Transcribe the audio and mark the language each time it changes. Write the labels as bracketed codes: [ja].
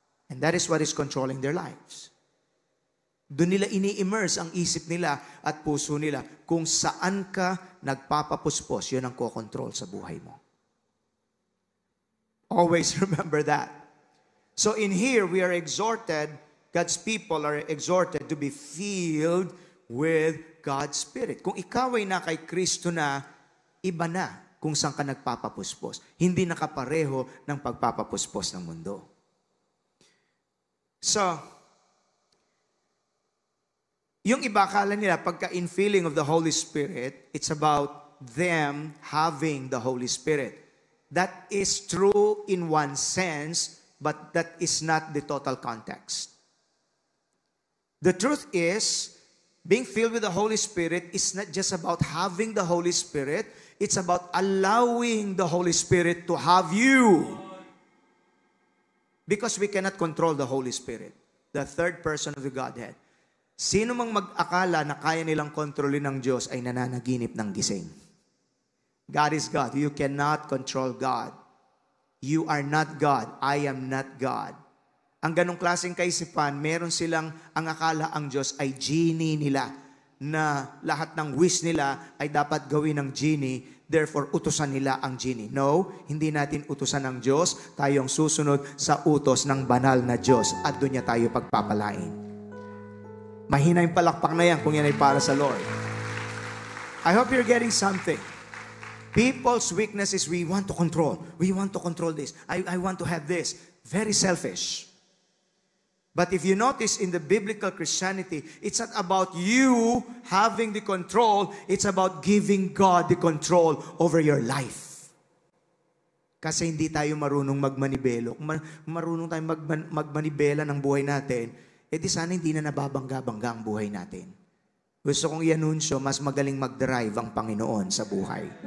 [en] And that is what is controlling their lives. [tl] Doon nila ini-immerse ang isip nila at puso nila. Kung saan ka nagpapapuspos, yun ang kokontrol sa buhay mo. [en] Always remember that. So in here, we are exhorted, God's people are exhorted to be filled with God's Spirit. [tl] Kung ikaw ay na kay Kristo na, iba na kung saan ka nagpapapuspos. Hindi nakapareho ng pagpapapuspos ng mundo. [en] So, [tl] yung iba, akala nila, pagka [en] infilling of the Holy Spirit, it's about them having the Holy Spirit. That is true in one sense, but that is not the total context. The truth is, being filled with the Holy Spirit is not just about having the Holy Spirit, it's about allowing the Holy Spirit to have you. Because we cannot control the Holy Spirit, the third person of the Godhead. [tl] Sino mang mag-akala na kaya nilang kontrolin ng Diyos ay nananaginip ng gising. [en] God is God. You cannot control God. You are not God. I am not God. [tl] Ang ganong klaseng kaisipan, meron silang ang akala ang Diyos ay genie nila, na lahat ng wish nila ay dapat gawin ng genie, therefore utusan nila ang genie. No, hindi natin utusan ng Diyos. Tayo ang susunod sa utos ng banal na Diyos at doon niya tayo pagpapalain. Mahina yung palakpak na yan kung yan ay para sa Lord. [en] I hope you're getting something. People's weakness is we want to control. We want to control this. I want to have this. Very selfish. But if you notice in the biblical Christianity, it's not about you having the control. It's about giving God the control over your life. [tl] Kasi hindi tayo marunong magmanibelo. Kung marunong tayong magmanibela ng buhay natin, di sana hindi na nababangga-bangga ang buhay natin. Gusto kong i-anunsyo, mas magaling mag-drive ang Panginoon sa buhay.